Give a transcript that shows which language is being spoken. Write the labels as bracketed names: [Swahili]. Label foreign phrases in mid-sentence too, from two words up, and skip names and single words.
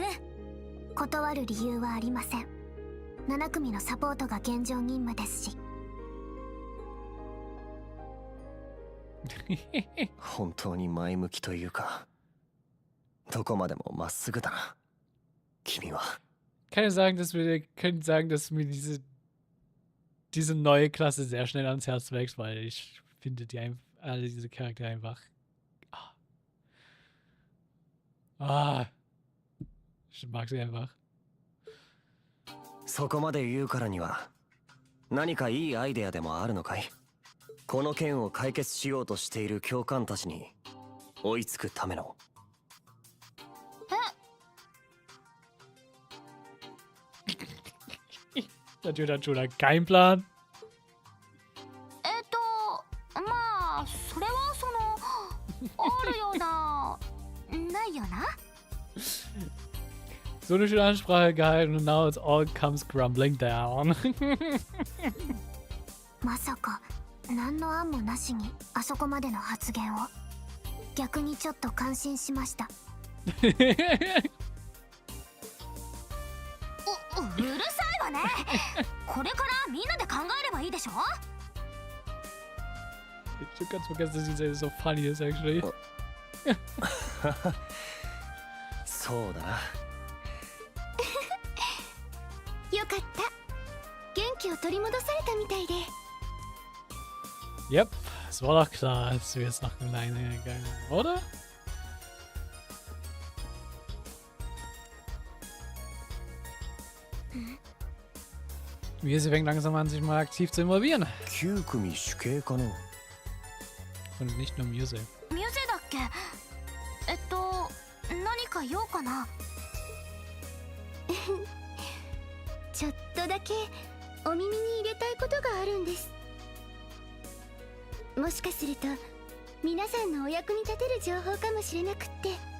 [Japanese] 断る理由はありません。7組のサポートが現状任務ですし。本当に前向きというか、どこまでもまっすぐだな、君は。 [German] Können sagen, dass mir diese neue Klasse sehr schnell ans Herz wächst, weil ich finde alle diese Charaktere einfach. Ich mag sie einfach. [Japanese] そこまで言うからには何かいいアイデアでもあるのかい？この件を解決しようとしている教官たちに追いつくための。 [German] Natürlich hat Schüler keinen Plan. [Japanese] まあそれはあるようなないよな。 [German] So eine schöne Ansprache gehalten und [English] now it all comes crumbling down. [Japanese] まさか何の案もなしにあそこまでの発言を。逆にちょっと感心しました。うるさいわね。これからみんなで考えればいいでしょ。 [German] Ich hab ganz vergessen, dass sie so [English] funny is actually. [Japanese] そうだな。よかった。元気を取り戻されたみたいで。 [German] Yep, es war doch klar, als wir jetzt nach Leine gegangen, oder? Muse fängt langsam an, sich mal aktiv zu involvieren. [Japanese] 9 組主計かな。 [German] Und nicht nur Muse. [Japanese] Muse だっけ？何か用かな。ちょっとだけお耳に入れたいことがあるんです。もしかすると皆さんのお役に立てる情報かもしれなくって。